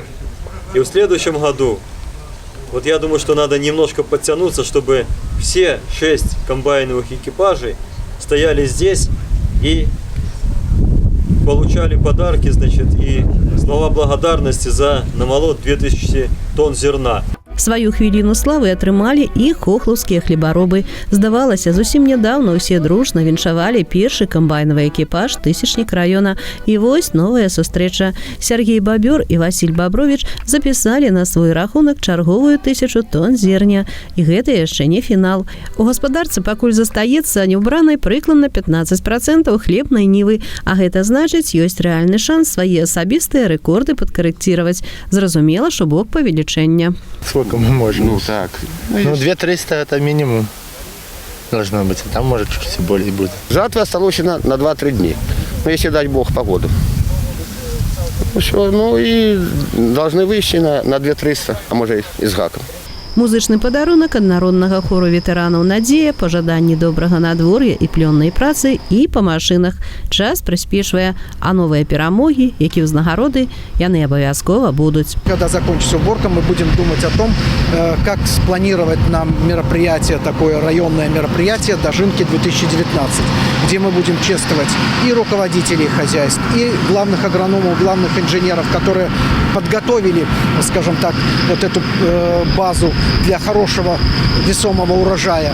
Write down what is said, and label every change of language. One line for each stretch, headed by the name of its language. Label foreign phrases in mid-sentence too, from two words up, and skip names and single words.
Russian: И в следующем году, вот я думаю, что надо немножко подтянуться, чтобы все 6 комбайновых экипажей стояли здесь и получали подарки, значит, и слова благодарности за намолот 2000 тонн зерна.
Belarusian: Сваю хвіліну славы атрымалі і хохлаўскія хлебаробы. Здавалася, зусім нядаўна ўсе дружна віншавалі першы камбайнавы экіпаж тысячнік раёна. І вось новая сустрэча. Сергей Бабёр і Васіль Бабровіч запісалі на свой рахунак чарговую 1000 тонн зерня. І гэта яшчэ не фінал. У гаспадарцы пакуль застаецца неўбранай прыкладна 15% хлебнай нівы. А гэта значыць, ёсць рэальны шанс свае асабістыя рэкорды падкарэкціраваць. Зразумела, що бок павелічэння.
Russian: Сколько мы можем? Ну так. 2300 это минимум должно быть. Там может чуть-чуть более будет. Жатва осталась на 2-3 дня. Ну, если дать Бог погоду. Ну, все, ну и должны выйти на 2300, а может и с гаком.
Belarusian: Музычны падарунак ад народнага хору ветэранаў «Надзея», пажаданні добрага надвор'я і плённай працы і па машынах. Час прыспешвае, а новыя перамогі, які ўзнагароды, яны абавязкова будуць.
Russian: Когда закончится уборка, мы будем думать о том, как спланировать нам мероприятие, такое районное мероприятие «Дожинки 2019», где мы будем чествовать и руководителей хозяйств, и главных агрономов, главных инженеров, которые подготовили, скажем так, вот эту базу для хорошего весомого урожая.